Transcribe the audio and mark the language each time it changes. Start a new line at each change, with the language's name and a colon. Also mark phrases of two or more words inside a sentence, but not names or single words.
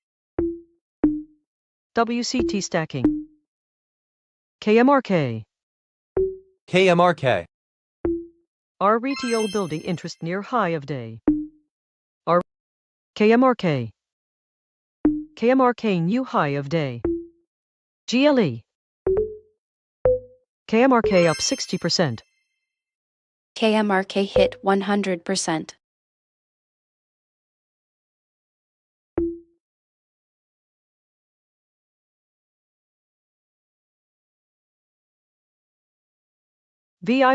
English: WCT stacking. KMRK. KMRK. RETO building interest near high of day. KMRK. KMRK new high of day. GLE. KMRK up 60%. KMRK hit 100%. VI.